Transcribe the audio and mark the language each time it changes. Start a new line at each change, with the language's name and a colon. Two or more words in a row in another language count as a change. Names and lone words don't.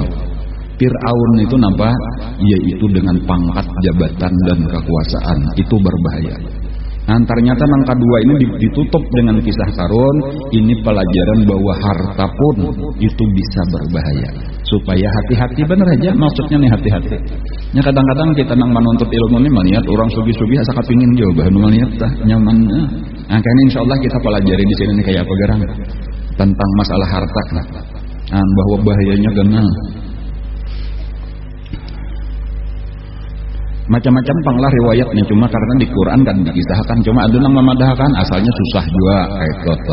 Indonesian: Fir'aun itu nampak yaitu dengan pangkat jabatan dan kekuasaan itu berbahaya. Nah, ternyata yang kedua ini ditutup dengan kisah Qarun. Ini pelajaran bahwa harta pun itu bisa berbahaya. Supaya hati-hati, bener aja maksudnya nih hati-hati.
Banjar: Ya kadang-kadang kita nang menuntut ilmu ini melihat orang sugi-sugi asa kepingin jauh melihat dah nyamannya. Nah, kayaknya insyaallah kita pelajari di sini nih kayak apa garang tentang masalah harta. Nah, bahwa bahayanya gana. Macam-macam panglah riwayatnya, cuma karena di Quran kan dikisahkan, cuma ada yang memadahkan asalnya susah juga kayak gitu.